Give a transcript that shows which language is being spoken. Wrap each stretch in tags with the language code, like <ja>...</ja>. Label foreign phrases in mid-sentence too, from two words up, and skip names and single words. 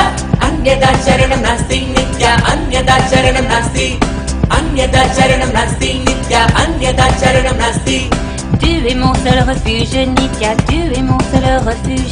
<sa>अन्यथा शरणं नास्ति, नित्य, अन्यथा शरणं नास्ति. अन्यथा शरणं नास्ति, नित्य, अन्यथा शरणं नास्ति.</sa> <fr>Tu es mon seul refuge, Nitya, tu es mon seul refuge.</fr>